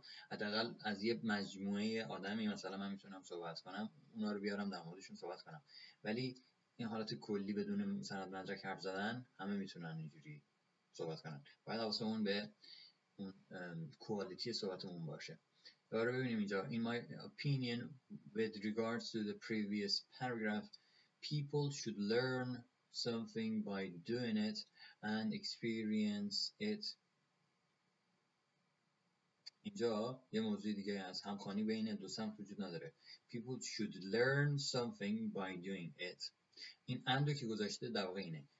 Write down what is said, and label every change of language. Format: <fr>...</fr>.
<fa>حداقل از یه مجموعه آدمی مثلا من میتونم صحبت کنم، اونا رو بیارم در موردشون صحبت کنم. ولی این حالت کلی بدون سند مدرک حرف زدن، همه میتونن اینجوری صحبت کنن. باید حواسمون به اون کوالیتی صحبتمون باشه. دوباره ببینیم اینجا.</fa> <en>In my opinion with regards to the previous paragraph, people should learn something by doing it and experience it.</en> <fa>اینجا یه موضوع دیگه از همخوانی بین دو سمت وجود نداره.</fa> <en>People should learn something by doing it.</en> <fa>این اندو که گذاشته در واقع اینه.</fa>